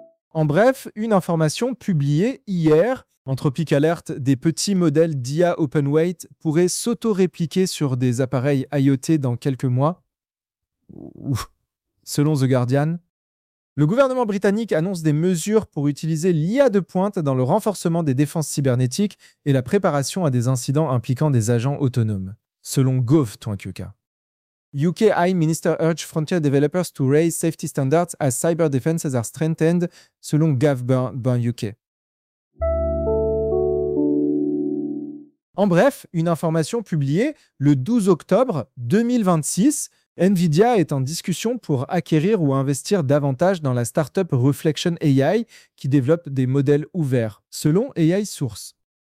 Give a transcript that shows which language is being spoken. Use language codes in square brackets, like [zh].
[fr] En bref, une information publiée hier, Anthropic alerte, des petits modèles d'IA Openweight pourraient s'auto-répliquer sur des appareils IoT dans quelques mois. Ouf. Selon The Guardian. Le gouvernement britannique annonce des mesures pour utiliser l'IA de pointe dans le renforcement des défenses cybernétiques et la préparation à des incidents impliquant des agents autonomes, selon Gov.UK. [en] UK AI Minister urge frontier developers to raise safety standards as cyber defenses are strengthened, [fr] selon Gov.UK. En bref, une information publiée le 12 octobre 2026. NVIDIA est en discussion pour acquérir ou investir davantage dans la startup Reflection AI qui développe des modèles ouverts, selon AI Source.